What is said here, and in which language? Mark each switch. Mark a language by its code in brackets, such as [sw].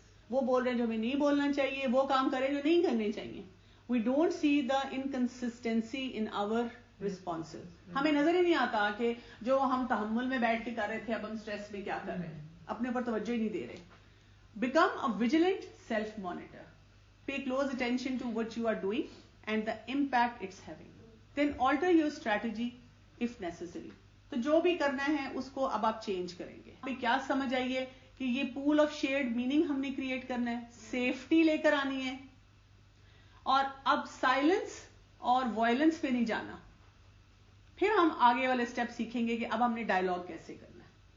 [ur] وہ بول رہے ہیں جو ہمیں نہیں بولنا چاہیے, وہ کام کریں جو نہیں کرنے چاہیے. [en] We don't see the inconsistency in our responses. [ur] ہمیں نظر ہی نہیں آتا کہ جو ہم تحمل میں بیٹھ کے کر رہے تھے اب ہم سٹریس میں کیا کر رہے ہیں, اپنے پر توجہ ہی نہیں دے رہے. [en] Become a vigilant self-monitor. Pay close attention to what you are doing and the impact it's having. Then alter your strategy if necessary. [ur] تو جو بھی کرنا ہے اس کو اب آپ چینج کریں گے. ابھی کیا سمجھ آئیے کہ یہ پول آف شیئرڈ میننگ ہم نے کریٹ کرنا ہے, سیفٹی لے کر آنی ہے, اور اب سائلنس اور وائلنس پہ نہیں جانا. پھر ہم آگے والے سٹیپ سیکھیں گے کہ اب ہم نے ڈائیلاگ کیسے کرنا ہے.